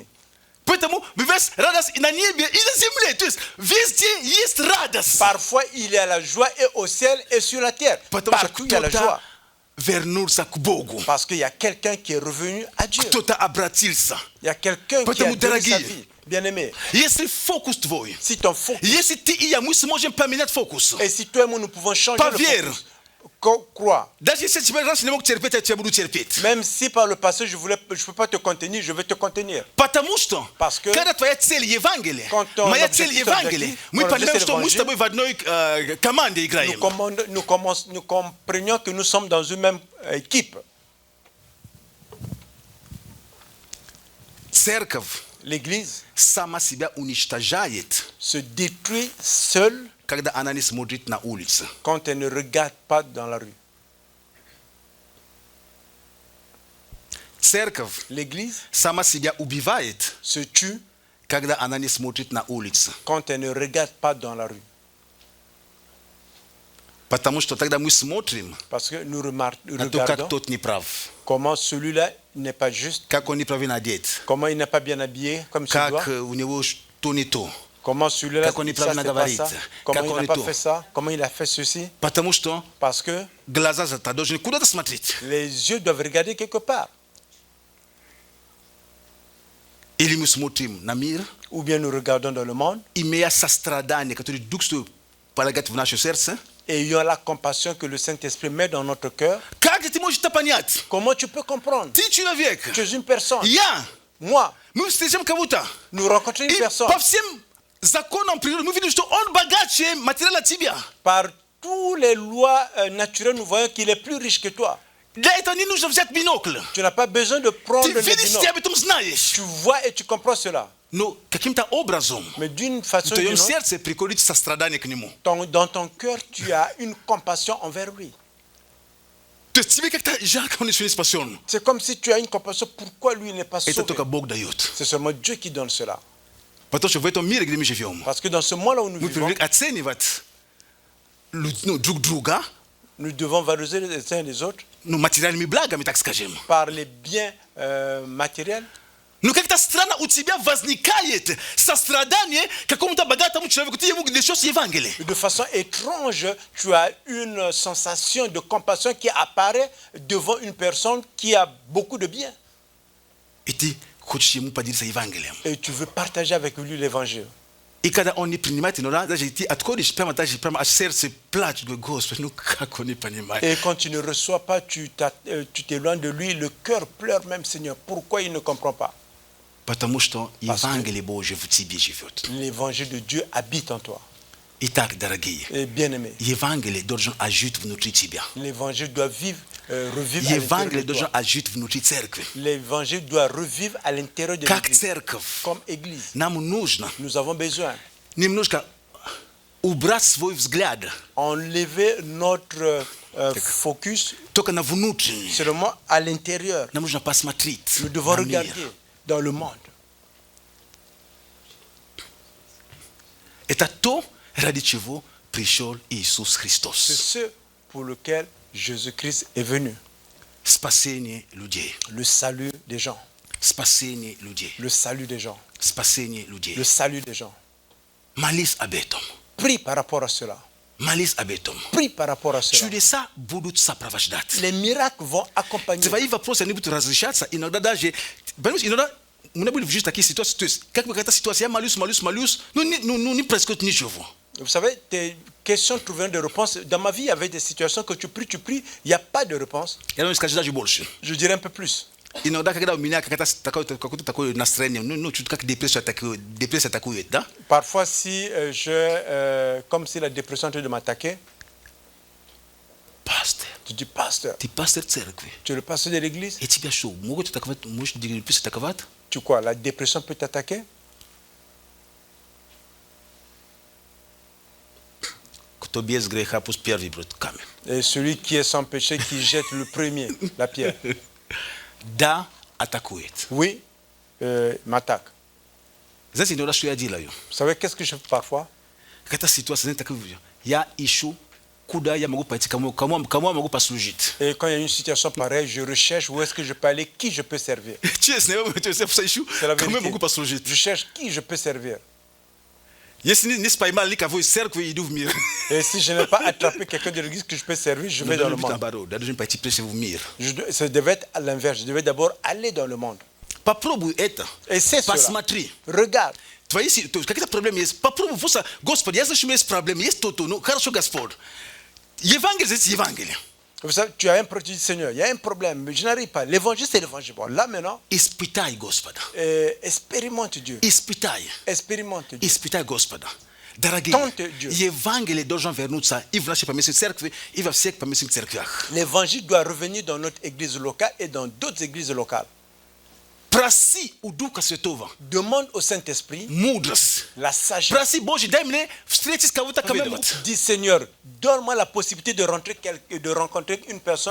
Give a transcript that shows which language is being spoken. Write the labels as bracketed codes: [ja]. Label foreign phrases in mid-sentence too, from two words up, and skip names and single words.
[ru] Поэтому бывает радость и на небе, и на земле. То есть везде есть радость. [fr] Parfois, il y a la joie et au ciel et sur la terre. [ru] Потому что [fr] Partout, il y a la [ru] кто-то [fr] joie. [ru] вернулся к Богу. [fr] Parce qu'il y a quelqu'un qui est revenu à Dieu. [ru] Кто-то обратился. [fr] Il y a quelqu'un qui a [ru] Поэтому, [fr] donné sa [ru] дорогие, [fr] vie. Bien-aimé, [ru] Если фокус твой, [fr] si ton focus, [ru] если ты и я, мы сможем поменять фокус. [fr] et si toi et moi nous pouvons changer le [ru] Поверь, [fr] focus, crois. Même Même si par le passé je peux pas te contenir, je vais te contenir. [ru] потому что [fr] Parce que [ru] когда твоя цель Евангелие, [fr] quand ton [ru] моя [fr] objectif, [ru] цель Евангелие, мы [fr] ton [ru] понимаем, [fr] objectif [ru] что мы с тобой в одной команде играем. [fr] Nous comprenions que nous sommes dans une même équipe. [ru] Церковь [fr] L'église [ru] сама себя уничтожает, [fr] se détruit seule [ru] когда она не смотрит на улицу. [fr] quand elle ne regarde pas dans la rue. [ru] Церковь [fr] L'église [ru] сама себя убивает, [fr] se tue [ru] когда она не смотрит на улицу. [fr] quand elle ne regarde pas dans la rue. [ru] Потому что тогда мы смотрим [fr] Parce que nous [ru] на то, как [fr] regardons [ru] тот неправ, [fr] comment celui-là n'est pas juste, [ru] как он неправильно одет, [fr] comment il n'est pas bien habillé comme il se doit, [ru] как у него что не то. [fr] comment celui-là, [ru] Как он [fr] ça [ru] неправильно [fr] c'est pas [ru] говорит, [fr] ça, comment [ru] как [fr] il [ru] он [fr] n'a [ru] не [fr] pas [ru] то. [fr] fait ça, comment il a fait ceci. [ru] Потому что [fr] Parce que [ru] глаза должны куда-то смотреть. [fr] les yeux doivent regarder quelque part. [ru] Или мы смотрим на мир, [fr] Ou bien nous regardons dans le monde [ru] имея сострадание, которое Дух Святой полагает в наше сердце. [fr] et ayant la compassion que le Saint-Esprit met dans notre cœur. [ru] Как ты можешь это понять? [fr] Comment tu peux comprendre? [ru] Ты человек, [fr] Tu es une personne. [ru] я, [fr] Moi, [ru] мы встретим кого-то. [fr] nous rencontrons une [ru] И [fr] personne. [ru] по всем законам природы мы видим, что он богаче материала тебя. [fr] Par toutes les lois naturelles, nous voyons qu'il est plus riche que toi. [ru] Для этого не нужно взять бинокль. [fr] Tu n'as pas besoin de prendre [ru] Ты [fr] le [ru] видишь, ты [fr] binocle. [ru] об этом знаешь. [fr] Tu vois et tu comprends cela. [ru] Но каким-то образом [fr] Mais d'une [ru] в [fr] façon ou [ru] твоем [fr] d'une autre, [ru] сердце приходит сострадание к нему. [fr] dans ton cœur, tu as une compassion envers lui. [ru] То есть тебе как-то жалко, он еще не спасен. [fr] C'est comme si tu as une compassion. Pourquoi lui n'est pas [ru] Это [fr] sauvé? [ru] только Бог дает. [fr] C'est seulement Dieu qui donne cela. [ru] Потому что в этом мире, где мы живем, [fr] Parce que dans ce monde-là où nous [ru] мы [fr] vivons, [ru] привыкли оценивать друг друга [fr] nous devons valoriser les uns les autres [ru] материальными благами, так скажем. [fr] par les biens matériels. [ru] Но как-то странно у тебя возникает сострадание к какому-то богатому человеку. Ты ему несешь Евангелие. [fr] De façon étrange, tu as une sensation de compassion qui apparaît devant une personne qui a beaucoup de biens. [ru] И ты хочешь ему поделиться Евангелием. [fr] Et tu veux partager avec lui l'évangile. [ru] И когда он не принимает, иногда даже ты отходишь, прямо аж сердце плачет. Говорю, Господи, ну как он не понимает. [fr] Et quand tu ne reçois pas, tu t'éloignes de lui, le cœur pleure même, Seigneur. Pourquoi il ne comprend pas? [ru] Потому что [fr] Parce que [ru] Евангелие Божье в тебе живет. [fr] l'évangile de Dieu habite en toi. [ru] Итак, дорогие, [fr] Et bien-aimé, [ru] Евангелие должен жить внутри тебя. [fr] l'évangile doit revivre à l'intérieur [ru] Евангелие [fr] de toi. [ru] должен жить внутри церкви. [fr] L'évangile doit revivre à l'intérieur de [ru] Как [fr] l'église. [ru] церковь, [fr] Comme église, [ru] нам нужно [fr] nous avons besoin [ru] немножко убрать свой взгляд [fr] enlever notre focus [ru] только на внутренний. [fr] seulement à l'intérieur. [ru] Нам нужно посмотреть [fr] Nous devons [ru] на мир. [fr] regarder dans le monde. [ru] Это то, ради чего пришел Иисус [fr] C'est [ru] Христос. [fr] ce pour lequel Jésus-Christ est venu. [ru] Спасение людей. [fr] Le salut des gens. [ru] Спасение людей. [fr] Le salut des gens. [ru] Спасение людей. [fr] Le salut des gens. [ru] Молись об этом. [fr] Prie par rapport à cela. [ru] Молись об этом. [fr] Prie par rapport à cela. [ru] Чудеса будут сопровождать. [fr] Les miracles vont accompagner. [ru] Твои вопросы, они будут разрешаться. Иногда даже... Понимаешь, иногда мы были в жизни такие ситуации. То есть, как бы какая-то ситуация, я молюсь, не происходит ничего. [fr] Vous savez, tes questions trouveront des réponses. Dans ma vie, il y avait des situations que tu pries, il n'y a pas de réponse. [ru] Я думаю, скажи даже больше. [fr] Je dirais un peu plus. [ru] Иногда, когда у меня какое-то такое настроение, чуть как депрессия атакует, да? [fr] Parfois, si comme si la dépression est en train de m'attaquer, [ru] Пастор, [fr] tu dis, pasteur, [ru] ты пастор церкви. [fr] tu es le pasteur de l'église, [ru] Я тебя что, можешь депрессию атаковать? [fr] tu quoi, la dépression peut t'attaquer? [ru] Кто без греха, пусть первый бросит камень. [fr] Et celui qui est sans péché, qui jette le premier, la pierre. [ru] Да, атакует. [fr] Oui, m'attaque. [ru] Знаете, иногда что я делаю? [fr] Vous savez, qu'est-ce que je fais parfois? [ru] Какая-то ситуация, я ищу, куда я могу пойти, кому я могу послужить. [fr] Et quand il y a une situation pareille, je recherche où est-ce que je peux aller, qui je peux servir. [ru] Честно, я ищу, [fr] C'est la [ru] кому я могу [fr] vérité. [ru] послужить. [fr] Je cherche qui je peux servir. [ru] Если не поймал никого из церкви, иду в мир. [fr] Et si je n'ai pas attrapé quelqu'un de l'église que je peux servir, je vais dans le monde. [ru] Я должен пойти прежде в мир. [fr] Ça devait être à l'inverse. Je devais d'abord aller dans le monde. [ru] Попробуй это. [fr] Et c'est cela. [ru] Посмотри. [fr] Regarde. [ru] Твои какие-то проблемы есть. Попробуй просто, Господи, я знаю, что у меня есть проблемы, есть то-то. Ну, хорошо, Господь. [fr] Évangile, c'est évangile. Vous savez, tu as un produit du Seigneur, il y a un problème, mais je n'arrive pas. L'évangile, c'est l'évangile. Bon, là maintenant, [ru] Испытай Господа. [fr] expérimente Dieu. [ru] Испытай. [fr] Expérimente Dieu. [ru] Испытай Господа. Дорогие, [fr] Tente Dieu. [ru] Евангелие должен вернуться и в нашей поместной церкви, и во всех поместных церквях. [fr] L'évangile doit revenir dans notre église locale et dans d'autres églises locales. [ru] Проси у Духа Святого [fr] Demande au Saint-Esprit [ru] мудрость. [fr] la sagesse. [ru] Проси, Боже, дай мне встретить кого-то ко мне. [fr] Dis Seigneur, donne-moi la possibilité de rencontrer une personne.